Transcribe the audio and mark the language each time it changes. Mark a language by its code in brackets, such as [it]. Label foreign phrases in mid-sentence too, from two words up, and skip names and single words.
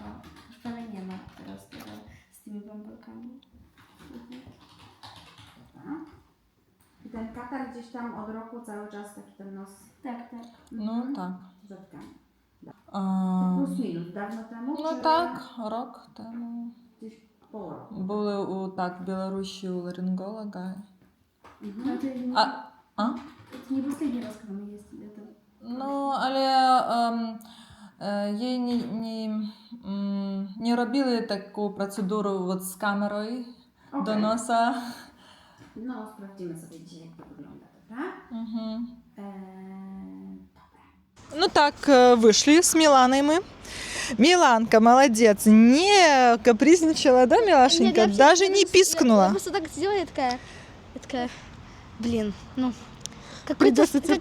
[pl] Już prawie nie ma teraz tego z tymi bąbelkami. Dobra. I ten katar gdzieś tam od roku cały czas taki ten nos Tak. No tak. zatkany. Plus minus, dawno temu? No czy tak, rok temu. Gdzieś po roku. [uk] Були в Білорусі у ларинголога. [pl] No to A? to nie [ru] последний раз, когда мы ездили. Это... [uk] Ну, але їй не робили таку процедуру от з камерою до носа. [pl] No, sprawdzimy sobie dzisiaj, jak to wygląda, dobra? [ru] Ну так, вышли с Миланой мы. Миланка, молодец, не капризничала, да, Милашенька? Нет, Даже не Я пискнула. просто так сделала, я такая, блин, ну... Придётся терпеть.